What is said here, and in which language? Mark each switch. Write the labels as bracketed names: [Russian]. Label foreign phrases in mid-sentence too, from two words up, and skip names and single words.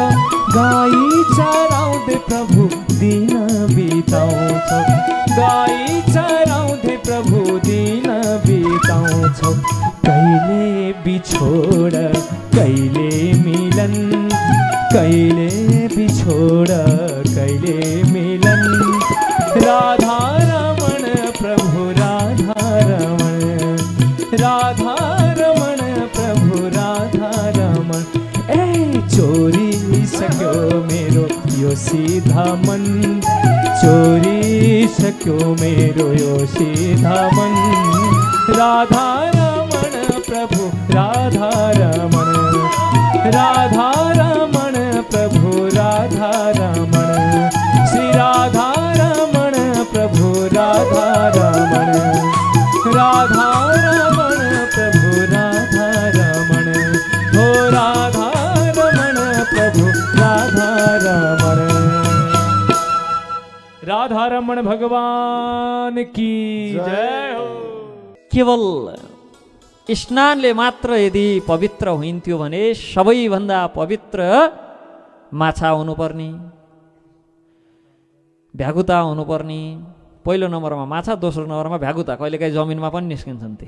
[Nepali] गाई चराउँदै प्रभु दिन बिताउँछौ, गाई चराउँदै प्रभु दिन बिताउँछौ। कहिले बिछोड कहिले मिलन, कहिले बिछोड कहिले मिलन। राधा रमण प्रभु राधा रमण, राधा रमण प्रभु राधा रमण। ए चोरी सक्यो मेरो यो सीधा मन, चोरी सक्यो मेरो यो सीधा मन। राधा रमण प्रभु राधा रमण, राधा रमण प्रभु राधा रमण। श्री राधा रमण प्रभु राधा रमण, राधा रमण प्रभु राधा रमण। हो राधा रमण प्रभु राधा रमण। [Hindi] राधा रमण भगवान की जय हो। [Nepali] केवल स्नानले मात्र यदि पवित्र हुन्थ्यो भने सबैभन्दा पवित्र माछा हुनुपर्ने, भ्यागुता हुनुपर्ने। पहिलो नम्बरमा माछा, दोस्रो नम्बरमा भ्यागुता। कहिलेकाहीँ जमिनमा पनि निस्किन्छन् ती।